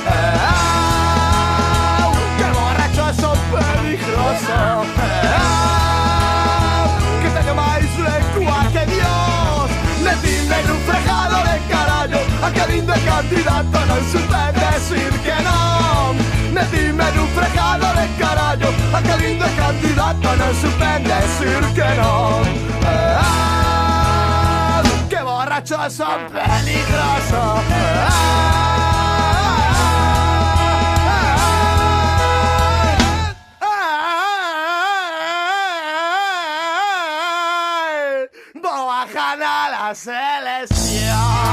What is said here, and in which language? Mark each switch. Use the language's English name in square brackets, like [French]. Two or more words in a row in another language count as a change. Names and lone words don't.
[Galician] Que borracho son peligroso, que teño máis lengua que Dios. Metime nun fregado de carallo, a que lindo candidato non supe decir que non. Metime nun fregado de carallo, a que lindo candidato non supe decir que non. Que borracho son peligroso. [Spanish] Voy a ganar la selección.